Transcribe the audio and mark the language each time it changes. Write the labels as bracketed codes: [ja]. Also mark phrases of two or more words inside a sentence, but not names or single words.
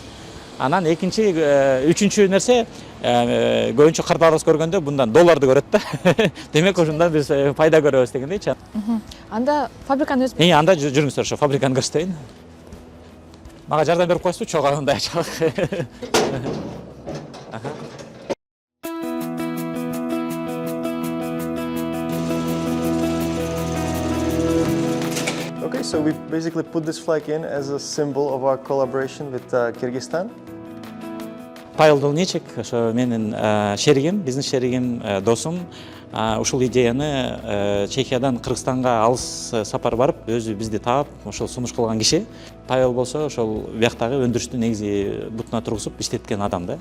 [ky] Анан экинчи, үчүнчү нерсе, көбүнчө карталарыбыз көргөндө мындан долларды көрөт да. Демек ошондон биз пайда көрөбүз дегендейчи. Анда фабриканы өзү. Анда жүрүңүздөр, ошо фабриканы көрсөтөйүн. Мага жардам берип койсу, чогуу андай ачалык. [en] Okay, so we basically put this flag in as a symbol of our collaboration with Kyrgyzstan. [ky] Павел Долнечек, ошо менин шеригим, бизнес шеригим, досум. Ушул идеяны Чехиядан Кыргызстанга алыс сапар барып, өзү бизди таап, ошол сунуш кылган киши. Павел болсо ошол бияктагы өндүрүштү негизи бутуна тургузуп иштеткен адам да.